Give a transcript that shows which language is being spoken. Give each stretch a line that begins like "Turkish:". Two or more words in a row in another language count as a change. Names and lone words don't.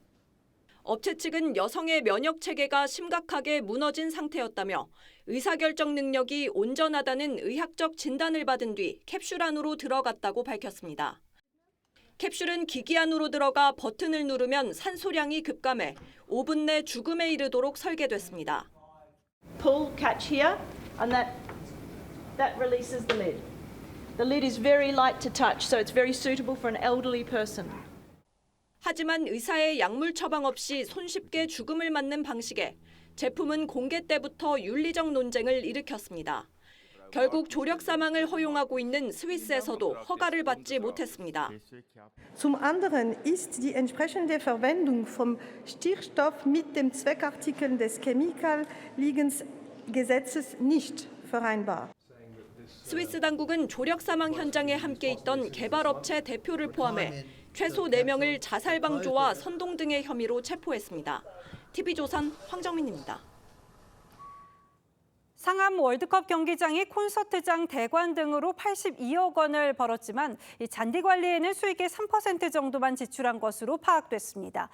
Korean: 업체 측은 여성의 면역 체계가 심각하게 무너진 상태였다며 의사결정 능력이 온전하다는 의학적 진단을 받은 뒤 캡슐 안으로 들어갔다고 밝혔습니다. 캡슐은 기기 안으로 들어가 버튼을 누르면 산소량이 급감해 5분 내 죽음에 이르도록 설계됐습니다.
English: Pull, catch here, and that releases the lid. The lid is very light to touch, so it's very suitable for an elderly person.
Korean: 하지만 의사의 약물 처방 없이 손쉽게 죽음을 맞는 방식에 제품은 공개 때부터 윤리적 논쟁을 일으켰습니다. 결국 조력 사망을 허용하고 있는 스위스에서도 허가를 받지 못했습니다.
German: Zum anderen ist die entsprechende Verwendung vom Stickstoff mit dem Zweckartikel des Chemikaliegengesetzes nicht vereinbar.
Korean: 스위스 당국은 조력 사망 현장에 함께 있던 개발업체 대표를 포함해 최소 4명을 자살 방조와 선동 등의 혐의로 체포했습니다. TV조선 황정민입니다. 상암 월드컵 경기장이 콘서트장, 대관 등으로 82억 원을 벌었지만 이 잔디 관리에는 수익의 3% 정도만 지출한 것으로 파악됐습니다.